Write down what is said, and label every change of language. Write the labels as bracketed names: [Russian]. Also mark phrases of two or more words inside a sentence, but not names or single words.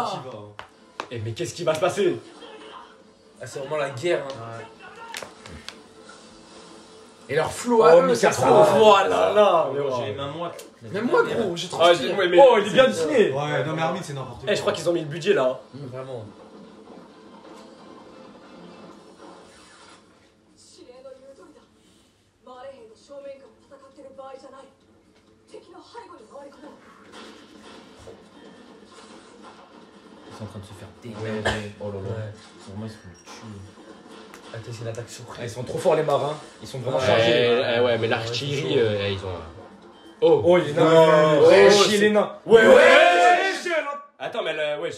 [French] Eh, mais qu'est-ce qui va se passer? Ah, c'est vraiment la guerre, hein. Et leur flow Oh, à eux, mais c'est c'est trop. trop. Oh là là. J'ai les mains moites. Même moi gros, j'ai trop Ah, stylé. ouais, mais- Oh, il est bien dessiné. Ouais, non, mais Armin, c'est n'importe quoi. Eh, je crois qu'ils ont mis le budget là. Vraiment. [Japanese] 指令の言う通りだ。マーレ兵の正面から戦ってる場合じゃない。敵の背後に回り込もう。 [French] Ils sont en train de se faire dégager. Oh là là. Ouais. Vraiment, ils se font tuer. Attends, c'est une attaque surprise. Ils sont trop forts les marins. Ils sont vraiment Ouais. chargés. Ouais, mais l'artillerie, ils ont. Oh, il est nain. Ouais, Wesh, il est nain. Ouais. Attends, mais elle, wesh.